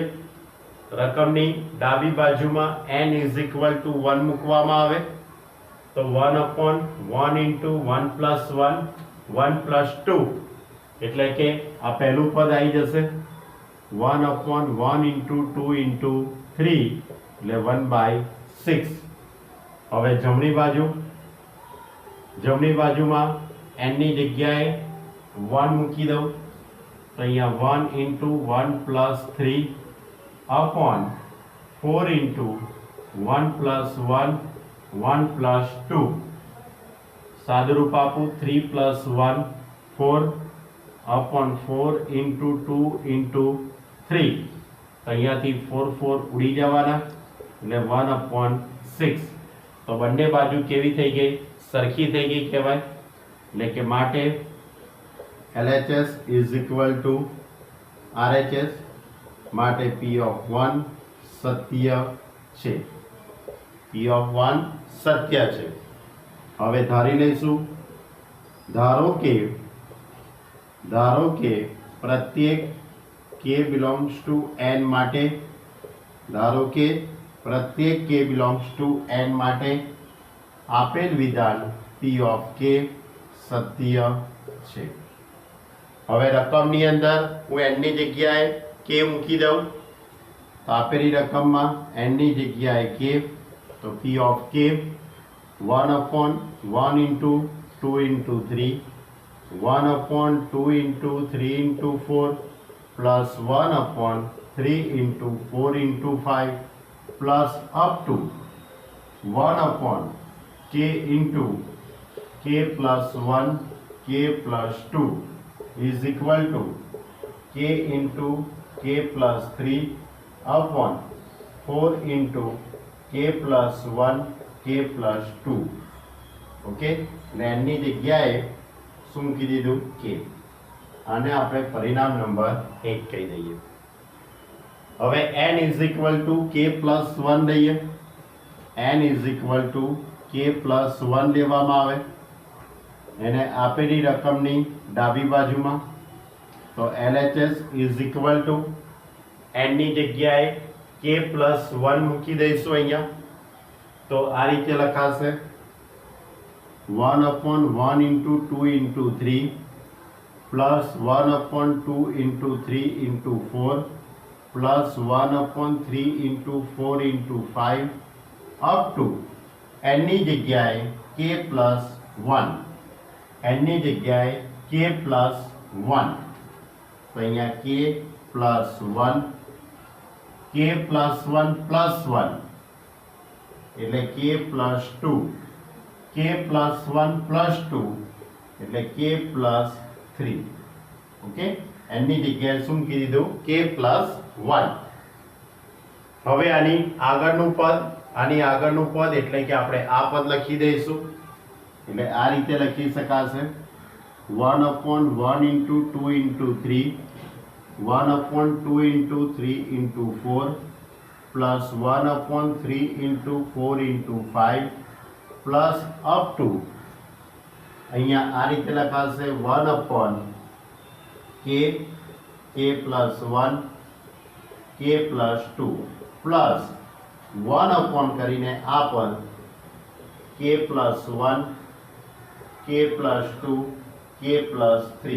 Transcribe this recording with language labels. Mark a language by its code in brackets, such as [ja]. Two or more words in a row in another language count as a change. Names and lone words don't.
[gu] રકમની ડાબી બાજુમાં n = 1 મૂકવામાં આવે તો [en] 1/1 into 1 plus 1 1 plus 2 [gu] એટલે કે આ પહેલું પદ આવી જશે. [en] 1/1 into 2 into 3 એટલે 1/6. [gu] હવે જમણી બાજુમાં n ની જગ્યાએ 1 મૂકી દઉં તો અહીંયા [en] 1 into 1 plus 3 upon 4 into 1 plus 1 1 plus 2. [gu] સાદુરૂપ આપું [en] 3 plus 1 4 upon 4 into 2 into 3. [gu] તો અહીંયાથી 4 4 ઉડી જવાના એટલે 1/6. તો બંને બાજુ કેવી થઈ ગઈ? સરખી થઈ ગઈ કહેવાય. એટલે કે માટે LHS = RHS માટે P of 1 સત્ય છે. P of 1 સત્ય છે. હવે ધારી લઈશું. ધારો કે પ્રત્યેક [en] k belongs to n [gu] માટે આપેલ વિધાન P of k સત્ય છે. હવે રકમની અંદર હું n ની જગ્યાએ k મૂકી દઉં તો આપેલી રકમમાં n ની જગ્યાએ k, તો P of k [en] 1/1 into 2 into 3 1/2 into 3 into 4 plus 1/3 into 4 into 5 plus up to 1/k into k plus 1 k plus 2 is equal to k into k plus 3 upon 4 into k plus 1 k plus 2. [gu] ઓકે, n ની જગ્યાએ શું મૂકી દીધું? k. આને આપણે પરિણામ નંબર 1 કહી દઈએ. હવે n = k plus 1 લઈએ. n = k plus 1 લેવામાં આવે એને આપેલી રકમની ડાબી બાજુમાં. તો LHS = n ની જગ્યાએ k plus 1 મૂકી દઈશું અહીંયા. તો આ રીતે લખાશે [en] 1/1 into 2 into 3 plus 1/2 into 3 into 4 plus 1/3 into 4 into 5 up to [gu] n ની જગ્યાએ k plus 1 n ની જગ્યાએ k plus 1 તો અહીંયા [en] k plus 1 k plus 1 plus 1 [gu] એટલે [en] k plus 2 k plus 1 plus 2 [gu] એટલે k plus 3. ઓકે, n ની જગ્યાએ શું મૂકી દીધું k + 1. હવે આની આગળનું પદ એટલે કે આપણે આ પદ લખી દઈશું. એટલે આ રીતે લખી શકાશે [en] 1/1 * 2 * 3 1/2 * 3 * 4 plus 1/3 * 4 * 5 plus up to [gu] અહીંયા આ રીતે લખાશે 1/k + 1 k + 2 plus 1/ કરીને આ પદ k + 1 k + 2 k + 3.